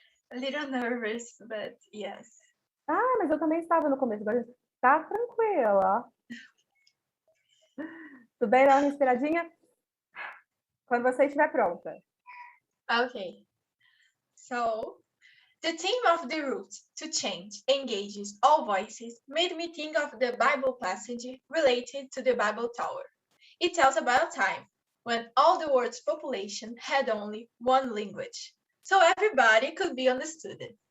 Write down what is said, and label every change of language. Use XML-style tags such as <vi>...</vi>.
<en>A little nervous, but yes.</en> <pt>Ah, mas eu também estava no começo. Agora tá tranquila. Tudo bem? Dá uma respiradinha? Quando você estiver pronta.</pt> <en>Okay. So, the theme of the route to change engages all voices made me think of the Bible passage related to the Bible Tower. It tells about a time when all the world's population had only one language, so everybody could be understood.</en>